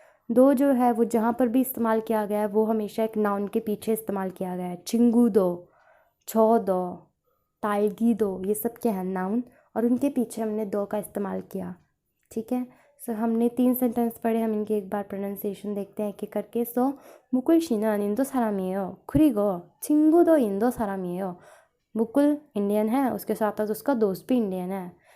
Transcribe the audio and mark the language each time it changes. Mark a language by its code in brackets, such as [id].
[hi] दो जो है वो जहाँ पर भी इस्तेमाल किया गया है वो हमेशा एक नाउन के पीछे इस्तेमाल किया गया है। चिंगू दो, छो दो, तालगी दो, ये सब क्या है, नाउन, और उनके पीछे हमने दो का इस्तेमाल किया। ठीक है। हमने 3 सेंटेंस पढ़े, हम इनके एक बार प्रोनाउंसिएशन देखते हैं एक एक करके। [ko] मुकुल 씨는 인도 사람이에요. 그리고 친구도 인도 사람이에요. [hi] मुकुल इंडियन है, उसके साथ साथ उसका दोस्त भी इंडियन है।